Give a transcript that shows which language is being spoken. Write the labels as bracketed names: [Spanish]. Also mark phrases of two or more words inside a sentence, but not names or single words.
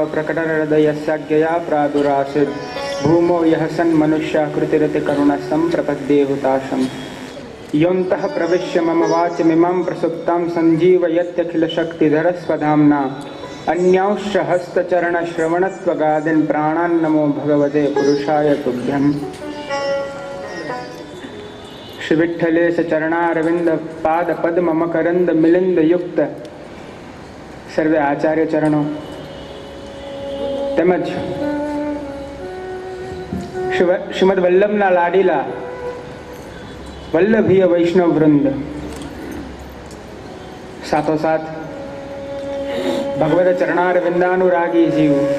[Sanskrit] प्रकटहृदयस्याज्ञया प्रादुरासीत् भूमौ यः सन्मनुष्याकृतिरतिकरुणः सम्प्रपद्येहुताशम् योऽन्तः प्रविश्य मम वाचमिमां प्रसुप्तां सञ्जीवयत्यखिलशक्तिधरस्वधाम्ना अन्यांश्च हस्तचरणश्रवणत्वगादीन् प्राणान् नमो भगवते पुरुषाय तुभ्यम्। श्री विठ्ठलेश चरणारविंद पाद पद्म मकरंद मिलिंद युक्त [Gujarati] સર્વે આચાર્ય ચરણો તેમજ શ્રીમદ વલ્લભના લાડીલા વલ્લભીય વૈષ્ણવ વૃંદ, સાથોસાથ ભગવદ ચરણારવિંદાનુરાગી જીવ,